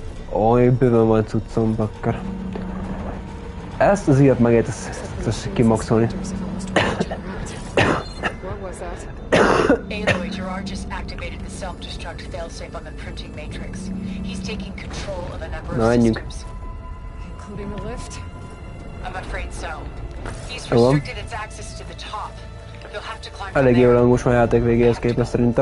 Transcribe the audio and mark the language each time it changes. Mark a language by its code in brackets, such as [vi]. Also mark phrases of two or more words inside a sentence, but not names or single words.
[hu] Oly bőven van cuccom, bakker. Ezt az ilyet megért, ezt kimaxolni. [en] Aloy, Gerard just activated the self-destruct failsafe on the printing matrix. He's taking control of a number of systems. Including the lift? I'm afraid so. He's restricted its access to the top. You'll have to climb from [hu] Elég [en] there. [hu] jól most a játék végéhez képest szerintem.